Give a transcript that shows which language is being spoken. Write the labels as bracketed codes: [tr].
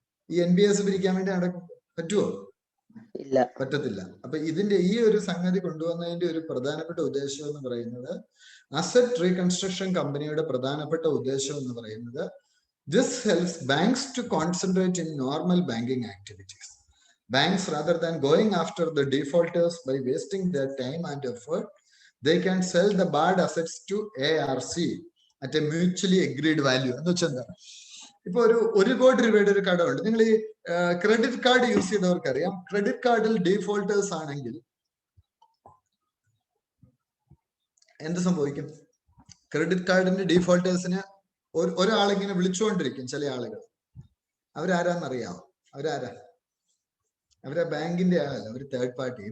[ml] ഈ NBS പിരിക്കാൻ വേണ്ടി പറ്റുമോ? ഇല്ല, പറ്റത്തില്ല. അപ്പൊ ഇതിന്റെ ഈ ഒരു സംഗതി കൊണ്ടുവന്നതിന്റെ ഒരു പ്രധാനപ്പെട്ട ഉദ്ദേശം എന്ന് പറയുന്നത്, അസറ്റ് റീകൺസ്ട്രക്ഷൻ കമ്പനിയുടെ പ്രധാനപ്പെട്ട ഉദ്ദേശം എന്ന് പറയുന്നത്, [en] this helps banks to concentrate in normal banking activities. Banks, rather than going after the defaulters by wasting their time and effort, they can sell the bad assets to ARC at a mutually agreed value. [ml] എന്ന് വെച്ചാൽ എന്താ? ഇപ്പൊ ഒരു 1 കോടി രൂപയുടെ ഒരു കടമുണ്ട്. നിങ്ങൾ ഈ ക്രെഡിറ്റ് കാർഡ് യൂസ് ചെയ്തവർക്കറിയാം, ക്രെഡിറ്റ് കാർഡിൽ ഡീഫോൾട്ടേഴ്സ് ആണെങ്കിൽ എന്ത് സംഭവിക്കും? ക്രെഡിറ്റ് കാർഡിന്റെ ഡീഫോൾട്ടേഴ്സിന് ഒരാളിങ്ങനെ വിളിച്ചുകൊണ്ടിരിക്കും. ചില ആളുകൾ അവരാരാന്നറിയാമോ? അവരാ ബാങ്കിന്റെ ആളല്ല, അവർ തേർഡ് പാർട്ടി.